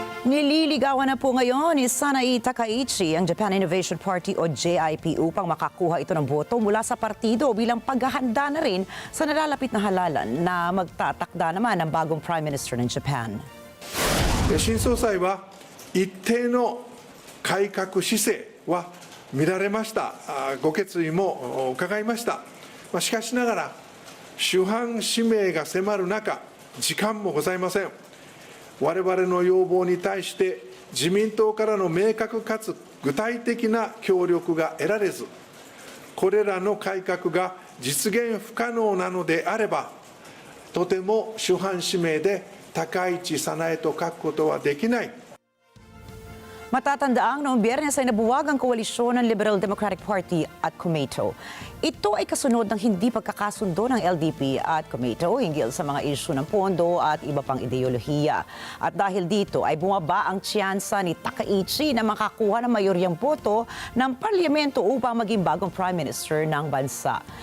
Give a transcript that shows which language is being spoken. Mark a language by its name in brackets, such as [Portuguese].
[Filipino] Nililigawan na po ngayon ni Sanai Takaichi ang Japan Innovation Party o JIP upang makakuha ito ng boto mula sa partido bilang paghahanda na rin sa nalalapit na halalan na magtatakda naman ng bagong Prime Minister ng Japan. [Japanese] 新総裁は一定の改革姿勢は見られました。ご決意も伺いました。しかしながら主犯指名が迫る中、時間もございません。我々の要望に対して自民党からの明確かつ具体的な協力が得られず、これらの改革が実現不可能なのであれば、とても主犯指名で高市早苗と書くことはできない。 [Filipino] Matatandaang noong Biyernes ay nabuwag ang koalisyon ng Liberal Democratic Party at Kumaito. Ito ay kasunod ng hindi pagkakasundo ng LDP at Kumaito hinggil sa mga isyu ng pondo at iba pang ideolohiya. At dahil dito ay bumaba ang tsiyansa ni Takaichi na makakuha ng mayoryang boto ng parlamento upang maging bagong Prime Minister ng bansa.